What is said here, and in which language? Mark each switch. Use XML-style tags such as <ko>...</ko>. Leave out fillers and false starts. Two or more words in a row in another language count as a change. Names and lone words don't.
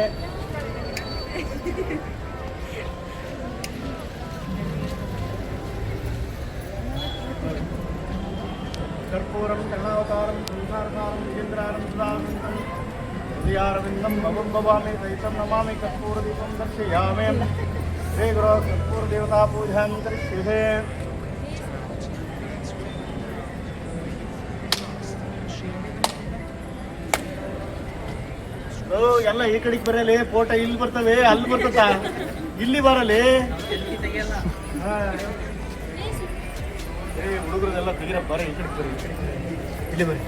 <sa>कर्पूरं कर्णावतारं संसारसारं विजेन्द्रारं सुधानन्दं हृदयारविन्दं भवं भवामि सहितं नमामि। कर्पूरदीपं दर्शयामि। श्री गुरु कर्पूर देवता पूजां करिष्ये।</sa> <kn>ಎಲ್ಲ ಈ ಕಡೆಗೆ ಬರಲಿ, ಫೋಟೋ ಇಲ್ಲಿ ಬರ್ತವೆ, ಅಲ್ಲಿ ಬರ್ತದ, ಇಲ್ಲಿ ಬರಲಿ. ಹುಡುಗರದೆಲ್ಲ ತೆಗಿರ ಬರೀ, ಈ ಕಡೆ ಬರೀ, ಇಲ್ಲಿ ಬರೀ.</kn>